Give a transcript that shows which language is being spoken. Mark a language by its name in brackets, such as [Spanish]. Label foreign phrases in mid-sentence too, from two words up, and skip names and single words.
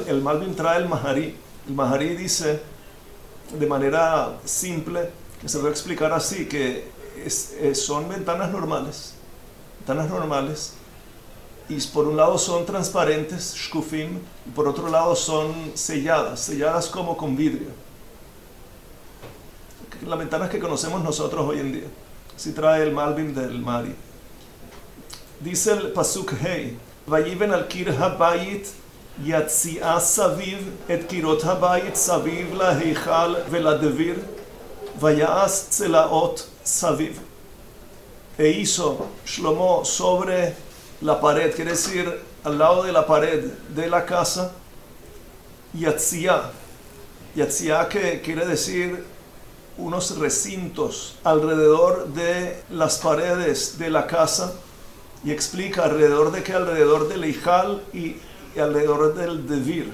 [Spanish] El Malbim trae el Mahari. El Mahari dice de manera simple, que se va a explicar así, que son ventanas normales, y por un lado son transparentes, shkufim, y por otro lado son selladas como con vidrio. Las ventanas que conocemos nosotros hoy en día. Así trae el Malbim del Mahari. Dice el Pasuk Hei, [Hebrew] ויבן על קיר הבית יציע סביב את קירות הבית סביב להיכל ולדביר ויעש צלעות סביב. [Spanish] E hizo Shlomo sobre la pared, quiere decir al lado de la pared de la casa, Yatzi'a, que quiere decir unos recintos alrededor de las paredes de la casa, y explica alrededor de qué, alrededor del Eijal y alrededor del Devir.